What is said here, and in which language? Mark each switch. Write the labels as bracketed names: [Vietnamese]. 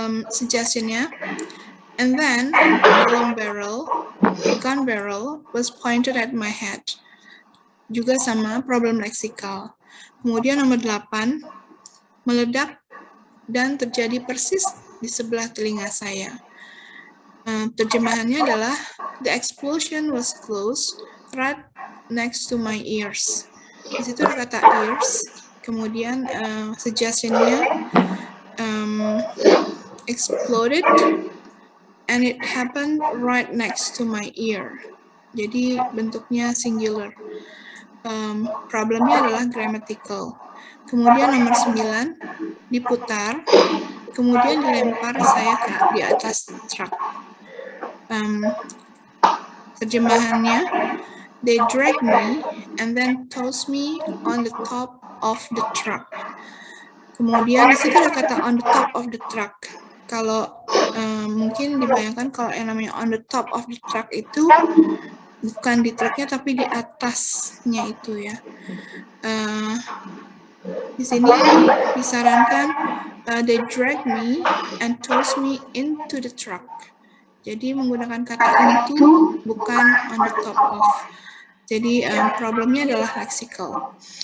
[English] Suggestionnya, and then the gun barrel was pointed at my head. [Indonesian] Juga sama problem leksikal. Kemudian nomor 8, meledak dan terjadi persis di sebelah telinga saya. Terjemahannya adalah [English] the explosion was close right next to my ears. [Indonesian] Di situ ada kata ears. Kemudian suggestionnya [English] exploded and it happened right next to my ear. [Indonesian] Jadi bentuknya singular. Problemnya adalah grammatical. Kemudian nomor 9, diputar, kemudian dilempar saya di atas truk. [English] Terjemahannya, they dragged me and then tossed me on the top of the truck. [Indonesian] Kemudian di situ ada kata [English] on the top of the truck. [Indonesian] Kalau mungkin dibayangkan kalau yang namanya on the top of the truck itu bukan di truknya tapi di atasnya itu ya. Di sini disarankan [English] they drag me and toss me into the truck. [Indonesian] Jadi menggunakan kata into bukan on the top of. Jadi problemnya adalah leksikal.